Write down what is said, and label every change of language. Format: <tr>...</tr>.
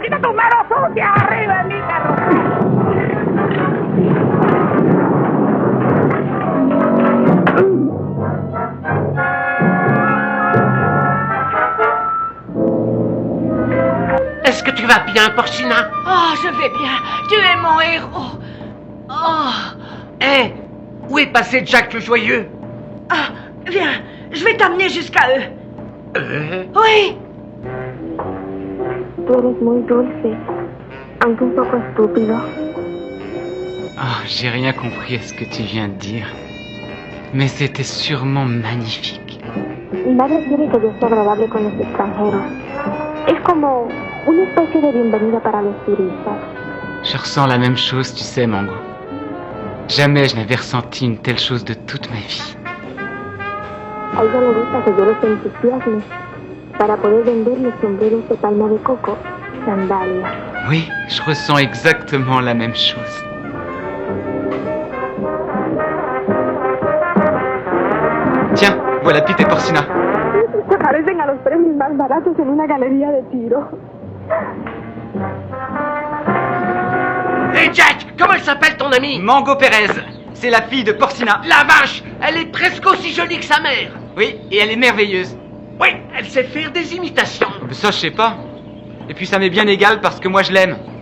<es>¡Quita tus manos sucias arriba de mí, perro!</es> <fr>Est-ce que tu vas bien, Porcina? Oh, je vais bien. Tu es mon héros. Oh. Hé, où est passé Jack le Joyeux? Ah, viens, je vais t'amener jusqu'à eux. Oui.</fr> <es>Tú eres muy dulce, aunque un poco estúpido.</es> <fr>Oh, j'ai rien compris à ce que tu viens de dire. Mais c'était sûrement magnifique.</fr> <es>Mi madre quiere que yo sea agradable con los extranjeros. Es como una especie de bienvenida para los turistas.</es> <fr>Je ressens la même chose, tu sais, Mango. Jamais je n'avais ressenti une telle chose de toute ma vie.</fr> <es>A ella le gusta que yo los entusiasme para poder venderle sombreros de palma de coco, sandalias.</es> <fr>Oui, je ressens exactement la même chose. Tiens, voilà Pete et Porcina.</fr> <es>Se parecen a los premios más baratos en una galería de tiro.</es> <fr>Hé Jack, comment elle s'appelle ton amie? Mango Pérez. C'est la fille de Porcina. La vache, elle est presque aussi jolie que sa mère. Oui, et elle est merveilleuse. Oui, elle sait faire des imitations. Mais ça, je sais pas. Et puis ça m'est bien égal parce que moi je l'aime.</fr>